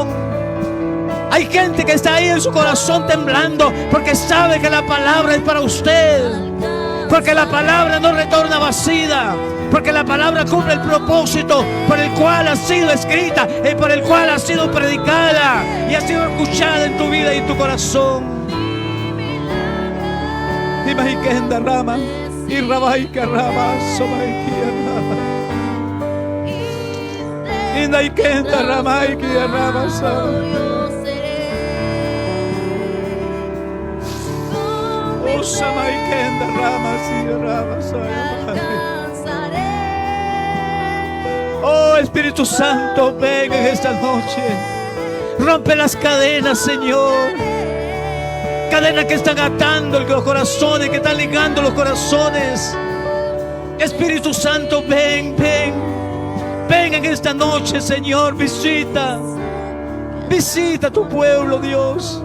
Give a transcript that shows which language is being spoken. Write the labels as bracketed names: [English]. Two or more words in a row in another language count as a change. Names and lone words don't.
[Spanish] Hay gente que está ahí en su corazón temblando porque sabe que la palabra es para usted, porque la palabra no retorna vacía, porque la palabra cumple el propósito por el cual ha sido escrita y por el cual ha sido predicada y ha sido escuchada en tu vida y en tu corazón. Imagínate Rama y Rabai Karama, Somaikia Rama. Inaikenda Ramaikia Rama, Oh Samaikenda Rama, Si Rama, Espíritu Santo, ven en esta noche. Rompe las cadenas, Señor. Cadenas que están atando los corazones, que están ligando los corazones. Espíritu Santo, ven, ven. Ven en esta noche, Señor. Visita a tu pueblo, Dios.